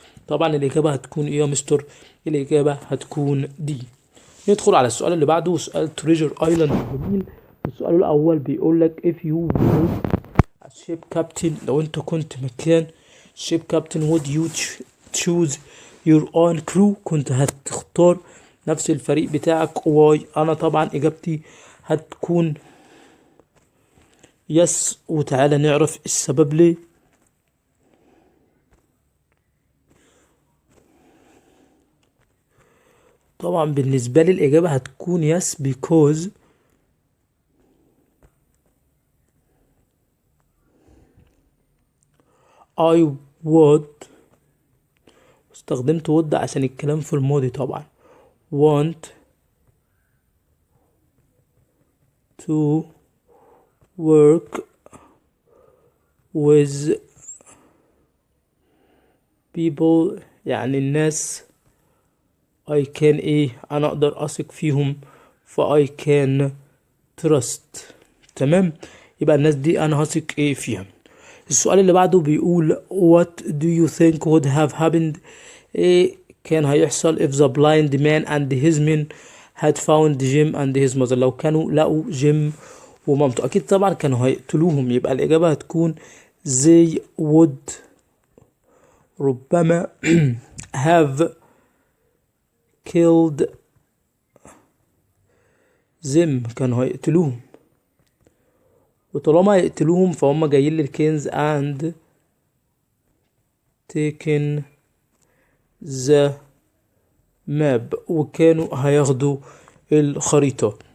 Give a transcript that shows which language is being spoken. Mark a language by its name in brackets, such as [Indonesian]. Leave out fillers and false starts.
[Arabic] طبعا الإجابة هتكون إيه يا مستر؟ الإجابة هتكون دي. ندخل على السؤال اللي بعده، سؤال تريجر ايلاند جميل. السؤال الأول بيقول لك [English] if you were a ship captain، [Arabic] لو أنت كنت مكان [English] ship captain would you choose your own crew، [Arabic] كنت هتختار نفس الفريق بتاعك. واي، أنا طبعا إجابتي هتكون يس، وتعالى نعرف السبب ليه. طبعا بالنسبة لي الإجابة هتكون يس [English] because I would، [Arabic] استخدمت would عشان الكلام في الماضي طبعا، want [English] to work with people، [Arabic] يعني الناس [English] I can [Arabic] أنا أقدر أثق فيهم، [English] I can trust. [Arabic] تمام، يبقى الناس دي أنا هثق فيها. [English] السؤال اللي بعده بيقول what do you think would have happened، [Arabic] كان هيحصل [English] if the blind man and his men had found Jim and his mother، [Arabic] لو كانوا لقوا جيم ومامته. أكيد طبعا كانوا هيقتلوهم، يبقى الإجابة هتكون [English] they would [Arabic] ربما [English] have killed them، [Arabic] كانوا هيقتلوهم، وطالما هيقتلوهم فهم جايين للكنز [English] and taken the map، [Arabic] وكانوا هياخدوا الخريطة.